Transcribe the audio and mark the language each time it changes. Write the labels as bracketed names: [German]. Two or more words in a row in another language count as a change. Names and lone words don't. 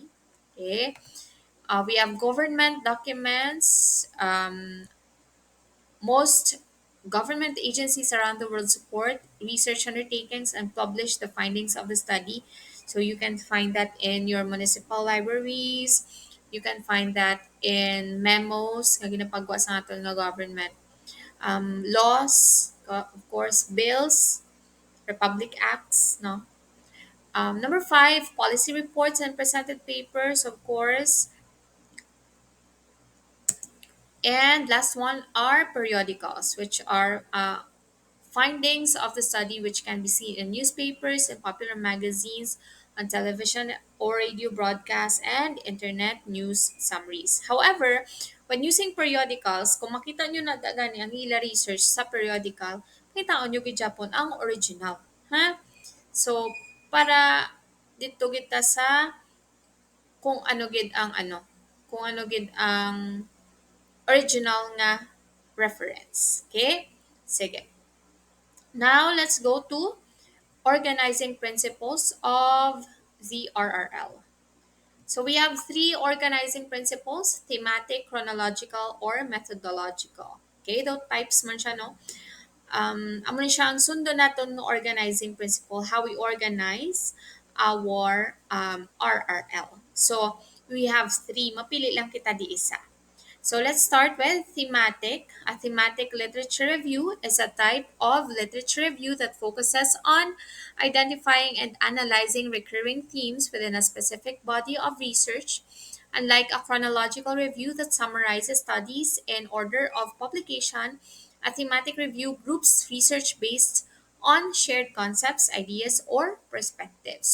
[English] Okay, we have government documents. Most government agencies around the world support research undertakings and publish the findings of the study. So you can find that in your municipal libraries. You can find that in memos [Hiligaynon] nga ginapagawa sa aton nga [English] government. Laws, of course, bills, republic acts, no? Number five, policy reports and presented papers, of course. And last one are periodicals, which are findings of the study which can be seen in newspapers and popular magazines, on television or radio broadcasts, and internet news summaries. However, when using periodicals, [Hiligaynon] kung makita nyo na gani ang ila research sa periodical, makitaon nyo Japon ang original. Ha? So, para dito kita sa kung ano gid ang kung ano gid ang original nga reference. [English] Okay? Sige. Now, let's go to organizing principles of the RRL. So we have three organizing principles: thematic, chronological, or methodological. [Hiligaynon] Okay, [English] those types [Hiligaynon] man siya, no? Amo ni siya ang sundo naton no [English] organizing principle, how we organize our RRL. So we have three, [Hiligaynon] mapili lang kita di isa. [English] So let's start with thematic. A thematic literature review is a type of literature review that focuses on identifying and analyzing recurring themes within a specific body of research. Unlike a chronological review that summarizes studies in order of publication, a thematic review groups research based on shared concepts, ideas, or perspectives.